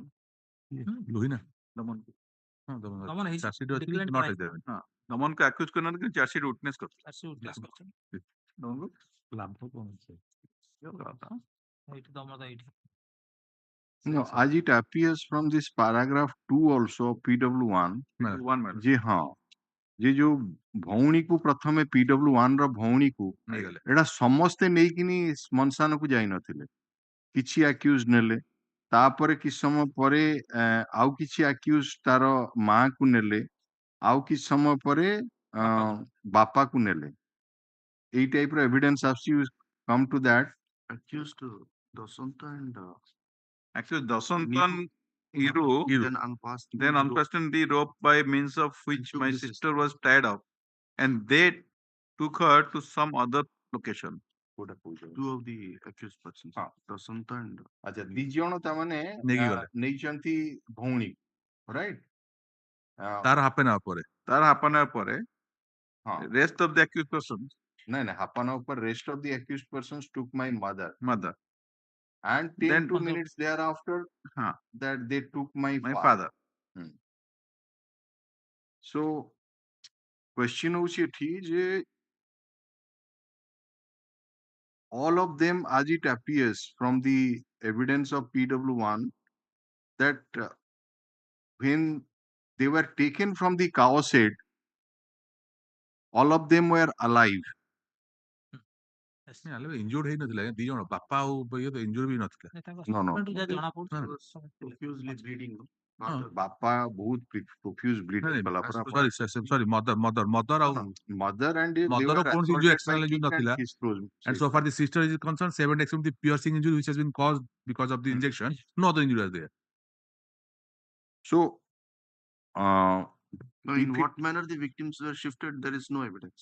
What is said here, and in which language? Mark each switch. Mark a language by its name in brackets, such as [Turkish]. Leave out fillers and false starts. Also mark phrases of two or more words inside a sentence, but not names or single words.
[Odia] Lohina ଦମନକୁ ଦମନ ହେଇଛି ଚାଷୀଟି ଅଛି [English] declared not crime. examined [Odia] ହଁ ଦମନକୁ ଆକ୍ୟୁଜ କରିନାହାନ୍ତି କିନ୍ତୁ [English] chargesheet witness [Odia] କରିଥିଲା ଚାଷୀ witness କରିଛନ୍ତି। ଲାଭ କଣ ଅଛି? ଏଇଠି ତମର ତ ଏଇଠି [English] No, as it appears from this paragraph 2 also PW1 [Odia] ଯେ ହଁ ଯେ ଯୋଉ ଭଉଣୀକୁ ପ୍ରଥମେ PW1 ର ଭଉଣୀକୁ ନେଇଗଲେ। ଏଟା ସମସ୍ତେ ନେଇକିନି ଶ୍ମଶାନକୁ ଯାଇନଥିଲେ, କିଛି ଆକ୍ୟୁଜ ନେଲେ, ତାପରେ କିଛି ସମୟ ପରେ ଆଉ କିଛି ଆକ୍ୟୁଜ ତାର ମାକୁ ନେଲେ, ଆଉ କିଛି ସମୟ ପରେ ବାପାକୁ ନେଲେ। ଏଇ ଟାଇପ ର ଏଭିଡେନ୍ସ ଆସୁଛି, [English] come to that. Accused Dasanta and Actually, Dasantan Iru then unfastened then unfastened the rope by means of which took my the sister was tied up, and they took her to some other location. two of the accused persons. [Hindi] हाँ. [English] Dasanta and [Odia] ଆଚ୍ଛା, ଦି ଜଣ ତାମାନେ ନେଇକି ଗଲେ। ନେଇଛନ୍ତି ଭଉଣୀ, ରାଇଟ୍? ତାର [English] half an hour [Odia] ପରେ [English] That happened pore. [Odia] ହଁ, [English] Rest of the accused persons, [Odia] ନାଇଁ ନାଇଁ, [English] half an hour per rest of the accused persons took my mother, mother, and 10 Then to also- minutes thereafter that they took my my father. father. So question [Odia] ହଉଛି ଏଠି ଯେ [English] all of them, as it appears from the evidence of PW1, that when they were taken from the cow shed, all of them were alive. [Odia] ଇଞ୍ଜୁର୍ଡ ହେଇନଥିଲା, ଦି ଜଣ ବାପା ଆଉ ଇଏ ତ ଇଞ୍ଜୁର୍ଡ ବି ନଥିଲା। [English] No, no. [Odia] ଜଣା ପଡୁଛି [English] profusely bleeding. [Odia] ବାପା ବହୁତ [English] profuse bleeding [Odia] କଲା ପରା। [English] sorry mother ଆଉ Mother and they Mother were [Odia] କୌଣସି [English] assaulted by external injury kick and [Odia] ନଥିଲା। [English] kiss throws. and so far the sister is concerned, 7 except the piercing injury which has been caused because of the injection, no other injury was there. So Now, in what manner the victims were shifted, there is no evidence.